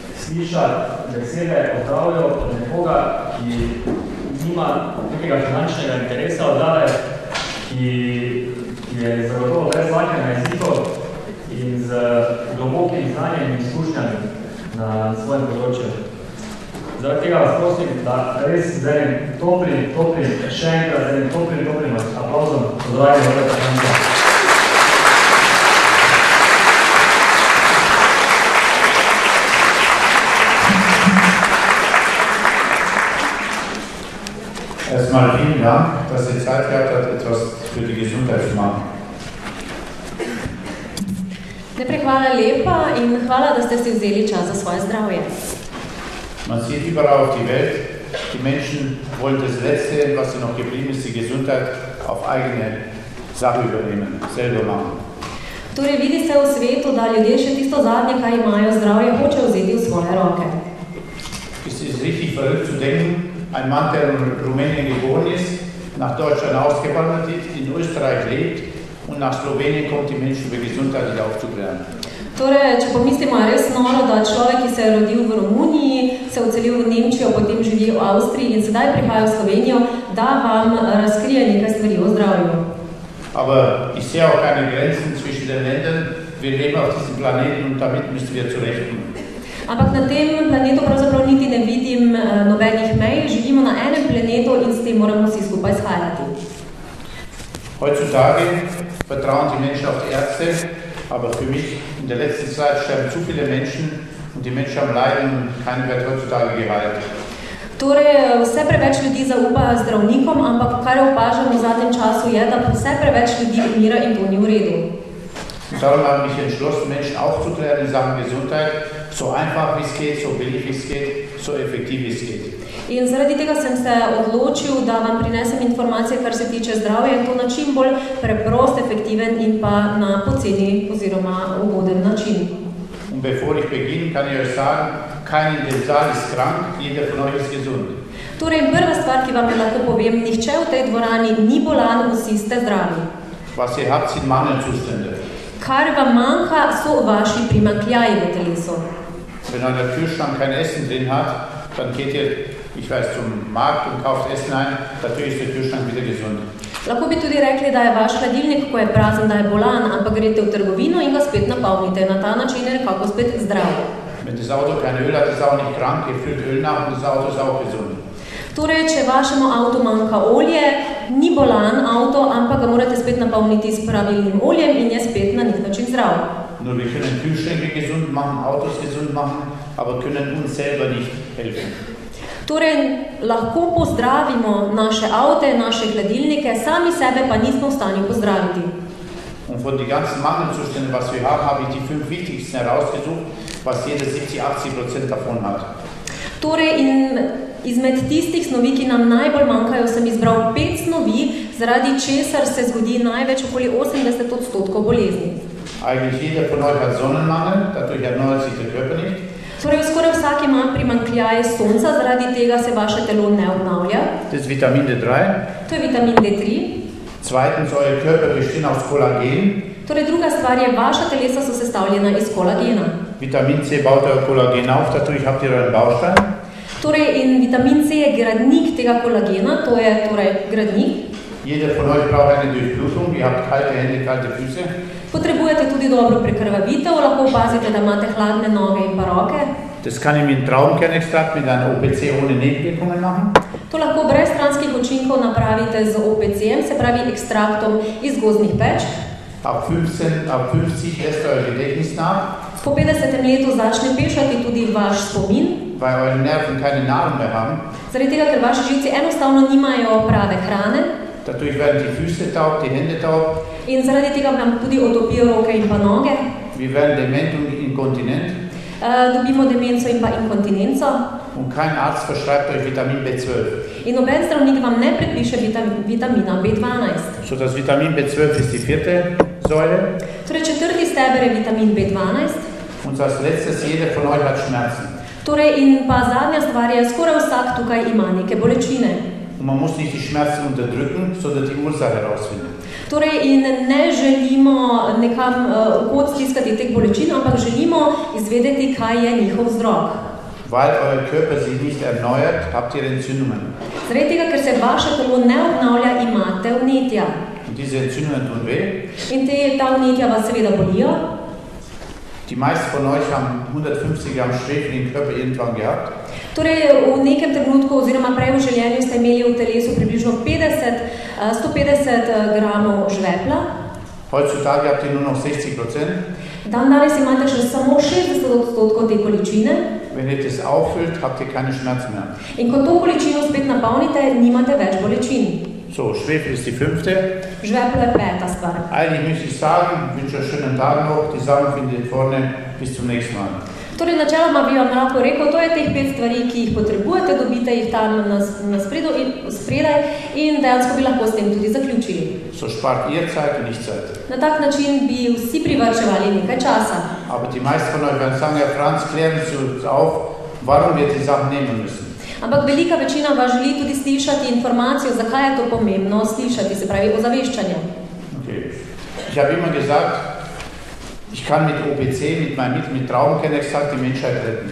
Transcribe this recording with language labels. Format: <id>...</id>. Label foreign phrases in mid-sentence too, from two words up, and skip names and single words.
<sl>slišati besede o zdravju od nekoga, ki nima nekega finančnega interesa od zadaj, ki je zagotovo brez dlake na jeziku in z globokim znanjem in izkušnjami na svojem področju. Zaradi tega vas prosim, da res z enim toplim, še enkrat z enim toplim aplauzom pozdravim Roberta Franka.</sl> <de>Erstmal vielen Dank, dass ihr Zeit gehabt habt, etwas für die Gesundheit zu machen.</de> <sl>Najprej hvala lepa in hvala, da ste si vzeli čas za svoje zdravje.</sl> <de>Man sieht überall auf die Welt, die Menschen wollen das Letzte, was ihnen noch geblieben ist, die Gesundheit, auf eigene Sache übernehmen, selber machen.</de> <sl>Torej vidi se v svetu, da ljudje še tisto zadnje, kaj imajo zdravje, hoče vzeti v svoje roke.</sl> <de>Es ist richtig verrückt zu denken, ein Mann, der in Rumänien geboren ist, nach Deutschland ausgewandert ist, in Österreich lebt und nach Slowenien kommt, die Menschen über Gesundheit nicht aufzuklären.</de> <sl>Torej, če pomislimo, je res noro, da človek, ki se je rodil v Romuniji, se odselil v Nemčijo, potem živi v Avstriji in sedaj prihaja v Slovenijo, da vam razkrije nekaj stvari o zdravju.</sl> <de>Aber ich sehe auch keine Grenzen zwischen den Ländern. Wir leben auf diesem Planeten und damit müssen wir zurechtkommen.</de> <sl>Ampak na tem planetu pravzaprav niti ne vidim nobenih mej, živimo na enem planetu in s tem moramo vsi skupaj shajati.</sl> <de>Heutzutage vertrauen die Menschen auf die Ärzte, aber für mich in der letzten Zeit sterben zu viele Menschen und die Menschen haben Leiden und keiner wird heutzutage geheilt.</de> <sl>Torej, vse preveč ljudi zaupajo zdravnikom, ampak kar opažamo v zadnjem času je, da vse preveč ljudi umira in to ni v redu.</sl> <de>Darum habe ich entschlossen, Menschen aufzuklären in Sachen Gesundheit, so einfach wie es geht, so billig wie es geht, so effektiv wie es geht.</de> <sl>In zaradi tega sem se odločil, da vam prinesem informacije, kar se tiče zdravja in to na čim bolj preprost, efektiven in pa na poceni oziroma ugoden način.</sl> <de>Und bevor ich beginne, kann ich euch sagen, keiner in dem Saal ist krank, jeder von euch ist gesund.</de> <sl>Torej, prva stvar, ki vam je lahko povem, nihče v tej dvorani ni bolan, vsi ste zdravi.</sl> <de>Was ihr habt, sind Mangelzustände.</de> <sl>Kar vam manjka, so vaši primanjkljaji v telesu.</sl> <de>Wenn euer Kühlschrank kein Essen drin hat, dann geht ihr, ich weiß, zum Markt und kauft Essen ein, natürlich ist der Kühlschrank wieder gesund.</de> <sl>Lahko bi tudi rekli, da je vaš hladilnik, ko je prazen, da je bolan, ampak greste v trgovino in ga spet napolnite. Na ta način je nekako spet zdrav.</sl> <de>Wenn das Auto kein Öl hat, ist es auch nicht krank, ihr füllt Öl nach und das Auto ist auch gesund.</de> <sl>Torej, če vašemu avtu manjka olje, ni bolan avto, ampak ga morate spet napolniti s pravilnim oljem in je spet na nek način zdrav.</sl> <de>Nur wir können Kühlschränke gesund machen, Autos gesund machen, aber können uns selber nicht helfen.</de> <sl>Torej, lahko pozdravimo naše avte, naše hladilnike, sami sebe pa nismo v stanju pozdraviti.</sl> <de>Und von den ganzen Mangelzuständen, was wir haben, habe ich die 5 wichtigsten herausgesucht, was jeder 70-80% davon hat.</de> <sl>Torej, in izmed tistih snovi, ki nam najbolj manjkajo, sem izbral 5 snovi, zaradi česar se zgodi največ okoli 80% bolezni.</sl> <de>Eigentlich jeder von euch hat Sonnenmangel, dadurch erneuert sich der Körper nicht.</de> <sl>Torej, skoraj vsak ima primanjkljaj sonca, zaradi tega se vaše telo ne obnavlja.</sl> <de>Das ist Vitamin D3.</de> <sl>To je vitamin D3.</sl> <de>Zweitens, euer Körper besteht aus Kollagen.</de> <sl>Torej, druga stvar je, vaša telesa so sestavljena iz kolagena.</sl> <de>Vitamin C baut euer Kollagen auf, dadurch habt ihr euren Baustein.</de> <sl>Torej, in vitamin C je gradnik tega kolagena, to je torej gradnik.</sl> <de>Jeder von euch braucht eine Durchblutung, ihr habt kalte Hände, kalte Füße.</de> <sl>Potrebujete tudi dobro prekrvavitev, lahko opazite, da imate hladne noge in pa roke.</sl> <de>Das kann ich mit Traubenkernextrakt mit einer OPC ohne Nebenwirkungen machen.</de> <sl>To lahko brez stranskih učinkov napravite z OPC-em, se pravi ekstraktom iz gozdnih peč.</sl> <de>Ab 50 lässt euer Gedächtnis nach.</de> <sl>Po 50. letu začne pešati tudi vaš spomin.</sl> <de>Weil eure Nerven keine Nahrung mehr haben.</de> <sl>Zaradi tega, ker vaši živci enostavno nimajo prave hrane.</sl> <de>Dadurch werden die Füße taub, die Hände taub.</de> <sl>In zaradi tega vam tudi otopijo roke in pa noge.</sl> <de>Wir werden dement und inkontinent.</de> <sl>Dobimo demenco in pa inkontinenco.</sl> <de>Und kein Arzt verschreibt euch Vitamin B12.</de> <sl>In noben zdravnik vam ne predpiše vitamina B12.</sl> <de>So, das Vitamin B12 ist die 4. Säule.</de> <sl>Torej, 4. steber je vitamin B12.</sl> <de>Und als letztes, jeder von euch hat Schmerzen.</de> <sl>Torej, in pa zadnja stvar je, skoraj vsak tukaj ima neke bolečine.</sl> <de>Und man muss nicht die Schmerzen unterdrücken, sondern die Ursache herausfinden.</de> <sl>Torej, in ne želimo nekam kot stiskati teh bolečin, ampak želimo izvedeti, kaj je njihov vzrok.</sl> <de>Weil euer Körper sich nicht erneuert, habt ihr Entzündungen.</de> <sl>Zaradi tega, ker se vaše telo ne obnavlja, imate vnetja.</sl> <de>Und diese Entzündungen tun weh.</de> <sl>In ta vnetja vas seveda bolijo.</sl> <de>Die meisten von euch haben 150 Gramm Schwefel im Körper irgendwann gehabt.</de> <sl>Torej, v nekem trenutku oziroma prej v življenju ste imeli v telesu približno 150 gramov žvepla.</sl> <de>Heutzutage habt ihr nur noch 60%.</de> <sl>Danes imate še samo 60% te količine.</sl> <de>Wenn ihr das auffüllt, habt ihr keine Schmerzen mehr.</de> <sl>In ko to količino spet napolnite, nimate več bolečin.</sl> <de>So, Schwefel ist die 5.</de> <sl>Žveplo je 5. stvar.</sl> <de>Eigentlich möchte ich sagen, wünsche euch einen schönen Tag noch. Die Sachen findet ihr vorne. Bis zum nächsten Mal.</de> <sl>Torej, načeloma bi vam lahko rekel, to je teh 5 stvari, ki jih potrebujete, dobite jih tam na spredaj in dejansko bi lahko s tem tudi zaključili.</sl> <de>So spart ihr Zeit und ich Zeit.</de> <sl>Na tak način bi vsi privarčevali nekaj časa.</sl> <de>Aber die meisten von euch werden sagen, Herr Franz, klären Sie uns auf, warum wir die Sachen nehmen müssen.</de> <sl>Ampak velika večina vas želi tudi slišati informacijo, zakaj je to pomembno slišati, se pravi ozaveščanje.</sl> <de>Okay. Ich habe immer gesagt, ich kann mit OPC, mit Traubenkernerextrakt die Menschheit retten.</de>